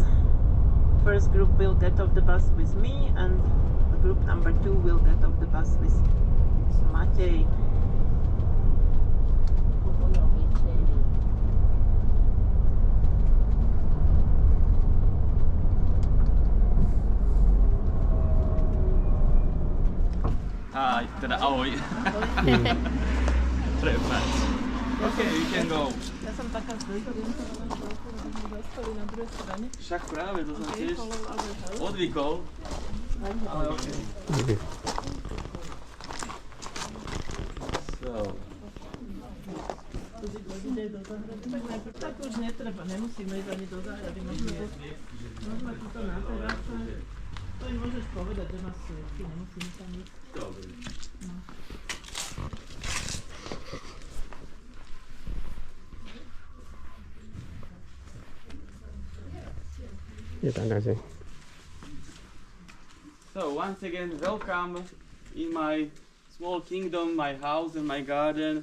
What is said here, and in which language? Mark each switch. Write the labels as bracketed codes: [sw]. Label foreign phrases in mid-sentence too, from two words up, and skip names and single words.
[en] First group will get off the bus with me, and the group number 2 will get off the bus with Matej. [sk] Teda ahoj. [en] Okay, you can go. [sk] Ja som taká zvykla, že som zastavili na druhej strane. Však práve, to som tiež odvykol. Ale okej. So. Tak už netreba, nemusíme ísť ani do záhrady, môžeme tuto na terase. To im môžeš povedať, že nás svietky, nemusíme tam ísť. Dobre. No. [en] So once again, welcome in my small kingdom, my house and my garden.